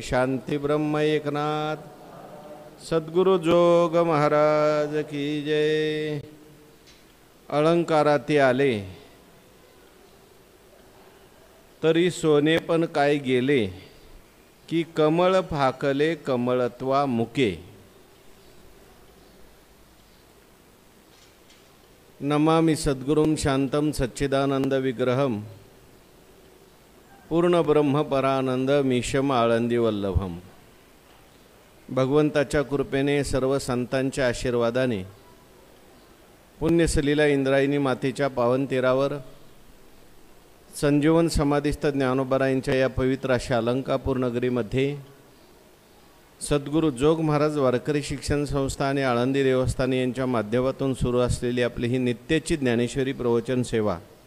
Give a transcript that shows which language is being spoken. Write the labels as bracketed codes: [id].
[mr] शांती ब्रह्म एकनाथ सद्गुरु जोग महाराज की जय। अलंकाराती आले तरी सोने पण काय गेले, की कमळ फाकले कमळत्वा मुके। [sa] नमामि सद्गुरुं शांतं सच्चिदानंद विग्रहं पूर्ण ब्रह्म परानंद मीशम आळंदी वल्लभम। [mr] भगवंताच्या कृपेने सर्व संतांच्या आशीर्वादाने पुण्यसलीला इंद्रायणी मातेच्या पावन तीरावर संजीवन समाधिस्थ ज्ञानोबारायांच्या या पवित्र अशा अलंकापूर नगरीमध्ये सद्गुरू जोग महाराज वारकरी शिक्षण संस्था आणि आळंदी देवस्थान यांच्या माध्यमातून सुरू असलेली आपली ही नित्याची ज्ञानेश्वरी प्रवचन सेवा,